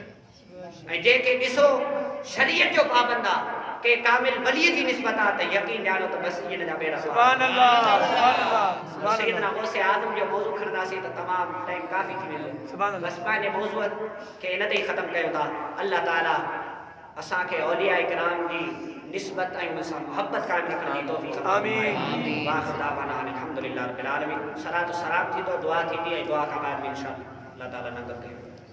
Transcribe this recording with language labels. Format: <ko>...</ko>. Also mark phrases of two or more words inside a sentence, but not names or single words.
<sd>ऐं जंहिंखे ॾिसो शरीयत जो पाबंद आहे के कामिल वलीअ जी निस्बत आहे त यकीन ॼाणो त बसि इन जा बेड़ा</sd> <ar>سبحان الله سبحان الله سبحان</ar> <sd>सैयदना गौसे आज़म जो मौज़ू खणंदासीं त तमामु टाइम काफ़ी थी वेंदो</sd> <ar>سبحان الله</ar> <sd>बसि पंहिंजे मौज़ूअ खे इन ते ई ख़तमु कयूं था अल्लाह ताला असांखे औलिया इकराम जी निस्बत ऐं उन सां मुहबत क़ाइमु रखण जी तौफ़ीक़ आमीन</sd> <ar>وآخر دعوانا الحمد لله رب العالمين</ar> <sd>सलात सलाम थींदो दुआ थींदी ऐं दुआ खां बाद में इंशाअल्लाह अल्लाह ताला नज़र कयूं</sd>